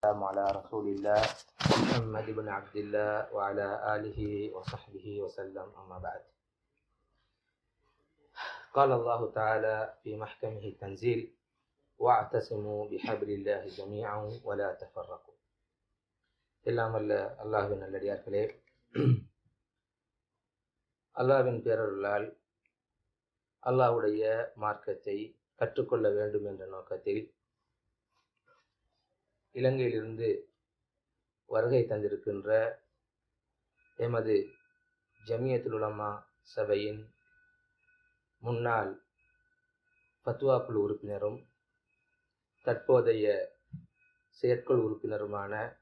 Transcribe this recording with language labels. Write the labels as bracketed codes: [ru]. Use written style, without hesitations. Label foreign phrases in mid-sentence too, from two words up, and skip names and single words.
[ar] السلام على رسول الله محمد بن عبد الله وعلى آله وصحبه وسلم أما بعد. قال الله تعالى في محكمه التنزيل واعتصموا بحبل الله جميعا ولا تفرقوا. [ta] எல்லாம் வல்ல அல்லாஹ்வின் நல்லடியார்களே, அல்லாஹ்வின் பேரருளால் அல்லாஹ்வுடைய மார்க்கத்தை கற்றுக்கொள்ள வேண்டும் என்ற நோக்கத்தில் இலங்கையிலிருந்து வருகை தந்திருக்கின்ற எமது ஜமியத்துல் உலமா சபையின் முன்னாள் ஃபத்வா குழு உறுப்பினரும் தற்போதைய செயற்குழு உறுப்பினருமான